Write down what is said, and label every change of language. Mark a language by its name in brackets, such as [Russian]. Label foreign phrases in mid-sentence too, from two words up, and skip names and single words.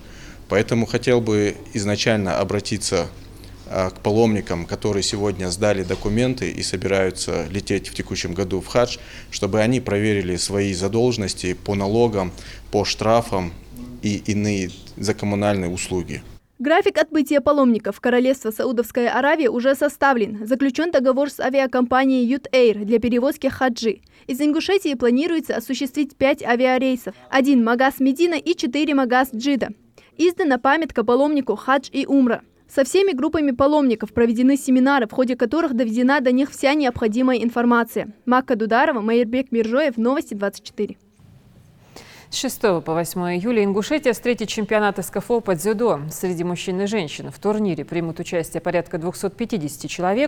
[Russian] Поэтому хотел бы изначально обратиться к паломникам, которые сегодня сдали документы и собираются лететь в текущем году в хадж, чтобы они проверили свои задолженности по налогам, по штрафам и иные за коммунальные услуги. График отбытия паломников в Королевство Саудовская Аравия уже составлен. Заключен договор с авиакомпанией Ют-Эйр для перевозки хаджи. Из Ингушетии планируется осуществить 5 авиарейсов. 1 Магас-Медина и 4 Магас-Джида. Издана памятка паломнику хадж и умра. Со всеми группами паломников проведены семинары, в ходе которых доведена до них вся необходимая информация. Макка Дударова, Майербек Миржоев, Новости 24. С 6 по 8 июля Ингушетия встретит чемпионат СКФО по дзюдо. Среди мужчин и женщин в турнире примут участие порядка 250 человек.